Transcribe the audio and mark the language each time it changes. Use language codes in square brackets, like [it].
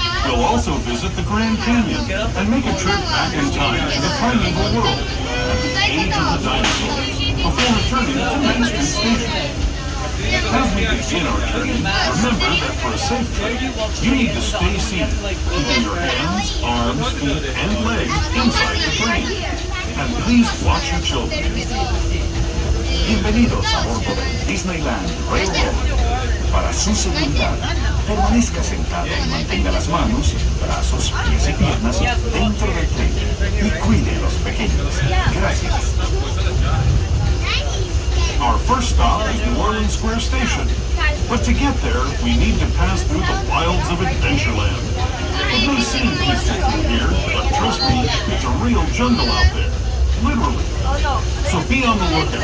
[en] We'll also visit the Grand Canyon and make a trip back in time to the primeval world and the age of the dinosaurs before returning to Main Street Station. As we begin our journey, remember that for a safe trip, you need to stay seated, keeping your hands, arms, feet, and legs inside the train. And please watch your children. [es] Bienvenidos a bordo del Disneyland Railroad. Para su seguridad, permanezca sentado y mantenga las manos, brazos, pies y piernas dentro del tren y cuide a los pequeños. Gracias. [en] Our first stop is New Orleans Square Station. But to get there, we need to pass through the wilds of Adventureland. It may seem peaceful through here, but trust me, it's a real jungle out there. Literally. So be on the lookout.